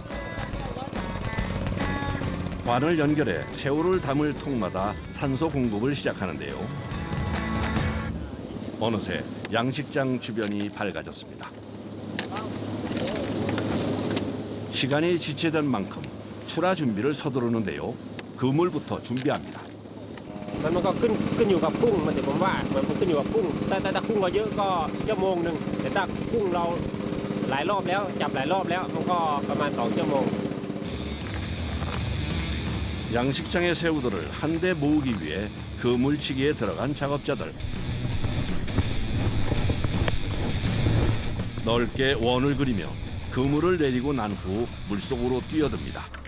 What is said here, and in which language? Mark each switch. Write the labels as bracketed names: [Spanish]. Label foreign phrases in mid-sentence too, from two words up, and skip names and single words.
[Korean] 관을 연결해 새우를 담을 통마다 산소 공급을 시작하는데요. 어느새 양식장 주변이 밝아졌습니다. 시간이 지체된 만큼 출하 준비를 서두르는데요. 그물부터 준비합니다. [Thai] มันก็ขึ้นอยู่กับกุ้งมันแต่ผมว่ามันขึ้นอยู่กับกุ้งถ้ากุ้งเราเยอะก็ชั่วโมงนึงแต่ถ้ากุ้งเราหลายรอบแล้วจับหลายรอบแล้วมันก็ประมาณ2ชั่วโมง [Korean] 양식장의 새우들을 한데 모으기 위해 그물치기에 들어간 작업자들. 넓게 원을 그리며 그물을 내리고 난 후 물속으로 뛰어듭니다.